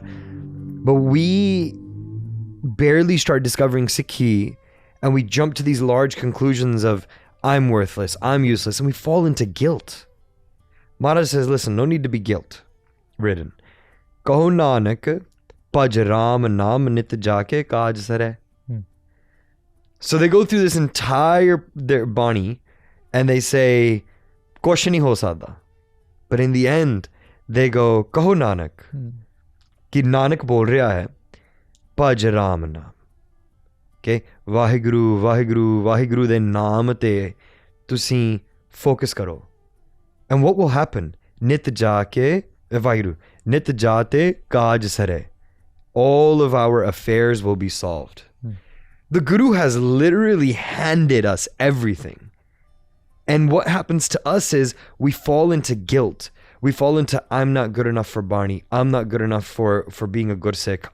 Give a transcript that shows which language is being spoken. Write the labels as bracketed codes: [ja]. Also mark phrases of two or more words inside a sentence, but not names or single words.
[en] But we barely start discovering Sikhi and we jump to these large conclusions of I'm worthless, I'm useless, and we fall into guilt. Maharaj says, listen, no need to be guilt ridden. [pa] ਕਹੁ ਨਾਨਕ, ਭਜੁ ਰਾਮ ਨਾਮ ਨਿਤ ਜਾਕੇ ਕਾਜ ਸਾਰੇ. [en] So they go through this entire their Bani and they say, [pa] ਕੁਝ ਨਹੀਂ ਹੋ ਸਕਦਾ. [en] But in the end, they go, [pa] ਕਹੁ ਨਾਨਕ, ਕਿ ਨਾਨਕ ਬੋਲ ਰਿਹਾ ਹੈ, ਭਜੁ ਰਾਮ ਨਾਮ. Okay, ਵਾਹਿਗੁਰੂ, ਵਾਹਿਗੁਰੂ, ਵਾਹਿਗੁਰੂ ਦੇ ਨਾਮ ਤੇ ਤੁਸੀਂ focus ਕਰੋ. [en] And what will happen? [pa] ਨਿਤ ਜਾਕੇ, ਵਾਹਿਗੁਰੂ, ਨਿਤ ਜਾਤੇ ਕਾਜ ਸਾਰੇ. [en] All of our affairs will be solved. The Guru has literally handed us everything. And what happens to us is we fall into guilt. We fall into, I'm not good enough for Barney. I'm not good enough for being a Gursikh.